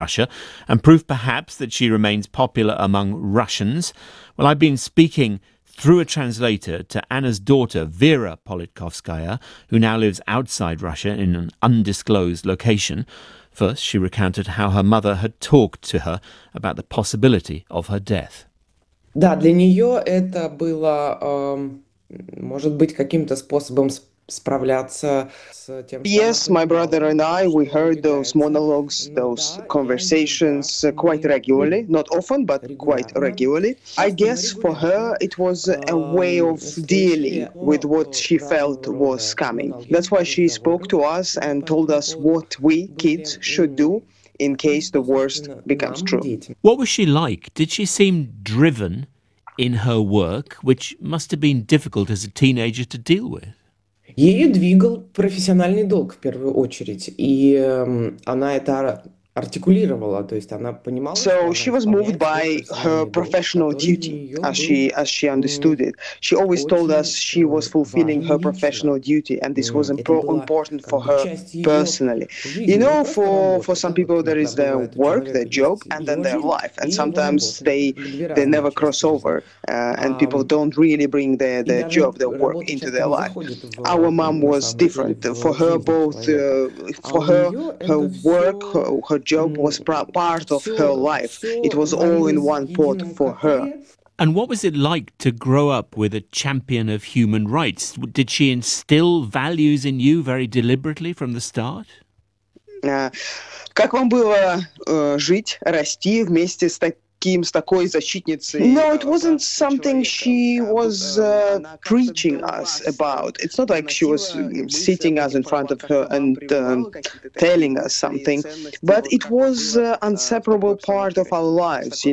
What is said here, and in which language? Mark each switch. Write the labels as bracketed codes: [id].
[en] Russia and proof perhaps that she remains popular among Russians. Well, I've been speaking through a translator to Anna's daughter, Vera Politkovskaya, who now lives outside Russia in an undisclosed location. First, she recounted how her mother had talked to her about the possibility of her death. [ru] Да, для неё это было, может быть, каким-то способом справляться с тем, что [en] Yes, my brother and I, we heard those monologues, those conversations quite regularly, not often, but quite regularly. I guess for her it was a way of dealing with what she felt was coming. That's why she spoke to us and told us what we kids should do in case the worst becomes true. What was she like? Did she seem driven in her work, which must have been difficult as a teenager to deal with? [ru] Ей двигал профессиональный долг в первую очередь, и она это артикулировала, то есть она понимала. [en] So she was moved by her professional duty, as she understood it. She always told us she was fulfilling her professional duty, and this was important for her personally. You know, for some people there is their work, their job, and then their life, and sometimes they never cross over, and people don't really bring their job, their work into their life. Our mom was different. For her, both for her work, her job was part of her life. It was all in one pot for her. And what was it like to grow up with a champion of human rights? Did she instill values in you very deliberately from the start? [ru] Как вам было жить, расти вместе с такой... [en] No, it wasn't something she was preaching us about. It's not like she was sitting us in front of her and telling us something, but it was an inseparable part of our lives.